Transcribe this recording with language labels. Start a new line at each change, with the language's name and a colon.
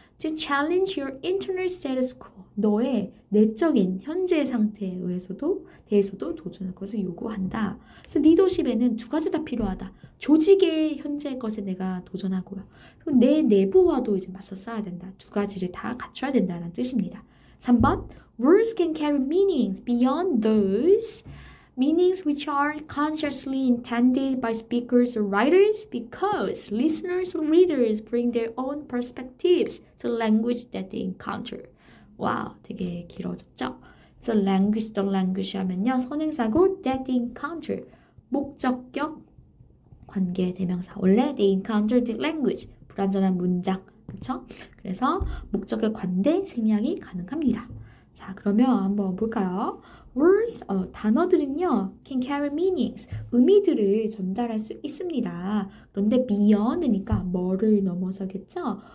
English: To challenge your internal status quo
Korean: 너의 내적인 현재 상태에 대해서도 도전할 것을 요구한다. 그래서 리더십에는 두 가지 다 필요하다. 조직의 현재 것에 내가 도전하고요. 그리고 내 내부와도 이제 맞서 써야 된다. 두 가지를 다 갖춰야 된다는 뜻입니다.
English: 3번 Words can carry meanings beyond those meanings which are consciously intended by speakers or writers because listeners or readers bring their own perspectives to the language that they encounter.
Korean: 와우, 되게 길어졌죠? 그래서 language 하면요. 선행사고
English: that they encounter.
Korean: 목적격 관계 대명사. 원래
English: they encounter the language.
Korean: 불완전한 문장. 그렇죠? 그래서 목적격 관대 생략이 가능합니다. 자, 그러면 한번 볼까요? Words, 단어들은요,
English: can carry meanings,
Korean: 의미들을 전달할 수 있습니다. 그런데 beyond니까 뭐를 넘어서겠죠?